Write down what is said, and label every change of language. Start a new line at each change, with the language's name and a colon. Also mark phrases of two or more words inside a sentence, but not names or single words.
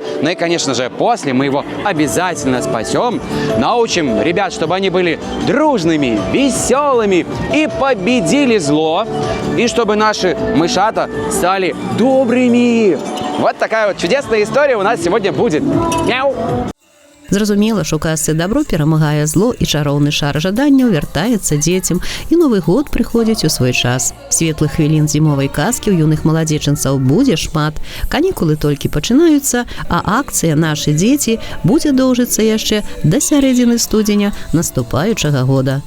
Russian: Ну и, конечно же, после мы его обязательно спасем. Научим ребят, чтобы они были дружными, веселыми и победили зло. И чтобы наши мышата стали добрыми. Вот такая вот чудесная история у нас сегодня будет. Мяу!
Belarusian: Зразумела, що у казцы дабро перамагае зло і чароўны шар жаданняў вяртаецца дзецям, і Новы год прыходзіць у свой час. Светлых хвілін зімовай казкі ў юных маладзечанцаў будзе шмат. Канікулы толькі пачынаюцца, а акцыя «Нашы дзеці» будзе доўжыцца яшчэ да сярэдзіны студзеня наступаючага года.